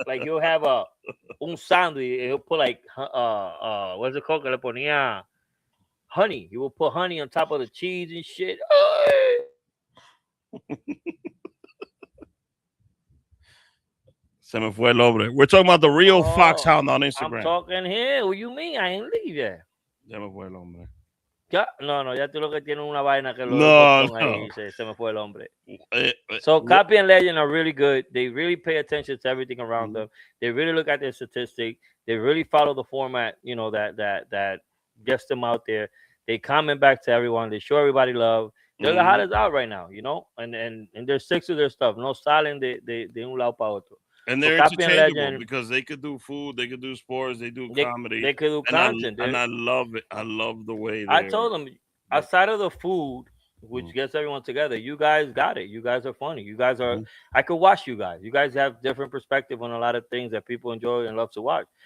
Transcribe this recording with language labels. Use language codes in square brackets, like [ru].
[en] Like he'll have [es] un sándwich, [en] he'll put like what's it called? [es] Que le ponía [en] honey. He will put honey on top of the cheese and shit. [es] Se me fue el hombre. [en] We're talking about the real Foxhound on Instagram. I'm talking here. What you mean? I ain't leave yet. [es] Se me fue el hombre. Ya tú lo que tienes una vaina que lo ahí, se me fue el hombre. [en] So Copy and Legend are really good. They really pay attention to everything around them. They really look at their statistics. They really follow the format, that gets them out there. They comment back to everyone. They show everybody love. They're the hottest out right now, and they're sick to their stuff. [es] No salen de un lado para otro. [en] And they're interchangeable because they could do food, they could do sports, they do comedy. They could do content. And I love it. I love the way I told them, outside of the food, which gets everyone together, you guys got it. You guys are funny. You guys are, I could watch you guys. You guys have different perspective on a lot of things that people enjoy and love to watch.